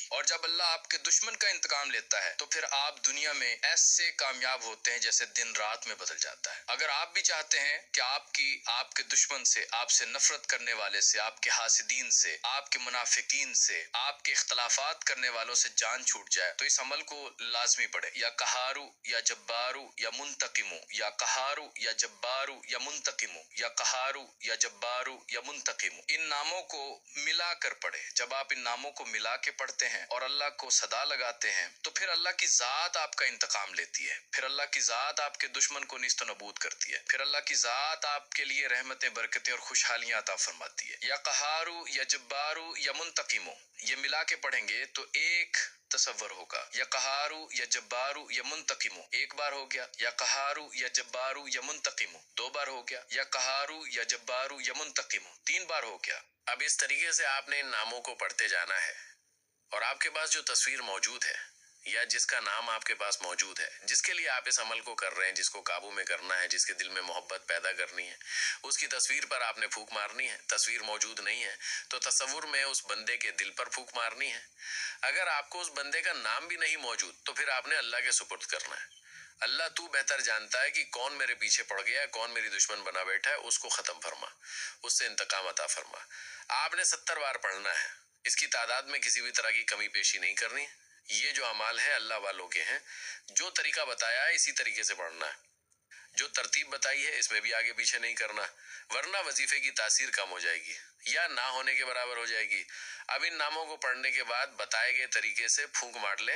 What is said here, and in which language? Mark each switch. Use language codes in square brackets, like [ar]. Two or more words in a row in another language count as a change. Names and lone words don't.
[ur] اور جب اللہ آپ کے دشمن کا انتقام لیتا ہے، تو پھر آپ دنیا میں ایسے کامیاب ہوتے ہیں جیسے دن رات میں بدل جاتا ہے. اگر آپ بھی چاہتے ہیں کہ آپ کے دشمن سے، آپ سے نفرت کرنے والے سے، آپ کے حاسدین سے، آپ کے منافقین سے، آپ کے اختلافات کرنے والوں سے جان چھوٹ جائے، تو اس عمل کو لازمی پڑھے. [ar] یا قهار، یا جبار، یا منتقم، یا قهار، یا جبار، یا منتقم، یا قهار، یا جبار، یا منتقم. [ur] ان ناموں کو ملا کر پڑھے. جب آپ ان ناموں کو ملا کے پڑھتے ہیں اور اللہ کو صدا لگاتے ہیں، تو پھر اللہ کی ذات آپ کا انتقام لیتی ہے، پھر اللہ کی ذات آپ کے دشمن کو نیست و نابود کرتی ہے، پھر اللہ کی ذات آپ کے لیے رحمتیں، برکتیں اور خوشحالیاں عطا فرماتی ہے. [ar] یا قهار، یا جبار، یا منتقم, [ur] یہ ملا کے پڑھیں گے تو ایک تصور ہوگا. [ar] یا قهار، یا جبار، یا منتقم [ur] ایک بار ہو گیا, [ar] یا قهار، یا جبار، یا منتقم [ur] دو بار ہو گیا, [ar] یا قهار، یا جبار، یا منتقم [ur] تین بار ہو گیا. اب اس طریقے سے آپ نے ان ناموں کو پڑھتے جانا ہے، اور آپ کے پاس جو تصویر موجود ہے یا جس کا نام آپ کے پاس موجود ہے، جس کے لیے آپ اس عمل کو کر رہے ہیں، جس کو قابو میں کرنا ہے، جس کے دل میں محبت پیدا کرنی ہے، اس کی تصویر پر آپ نے پھونک مارنی ہے. تصویر موجود نہیں ہے تو تصور میں اس بندے کے دل پر پھونک مارنی ہے. اگر آپ کو اس بندے کا نام بھی نہیں موجود، تو پھر آپ نے اللہ کے سپرد کرنا ہے. اللہ تو بہتر جانتا ہے کہ کون میرے پیچھے پڑ گیا ہے، کون میری دشمن بنا بیٹھا ہے، اس کو ختم فرما، اس سے انتقام عطا فرما. آپ نے 70 بار پڑھنا ہے. اس کی تعداد میں کسی بھی طرح کی کمی پیشی نہیں کرنی. یہ جو اعمال ہیں اللہ والوں کے ہیں. جو طریقہ بتایا ہے اسی طریقے سے پڑھنا ہے. جو ترتیب بتائی ہے اس میں بھی آگے پیچھے نہیں کرنا، ورنہ وظیفے کی تاثیر کم ہو جائے گی یا نہ ہونے کے برابر ہو جائے گی. اب ان ناموں کو پڑھنے کے بعد بتائے گئے طریقے سے پھونک مار لیں.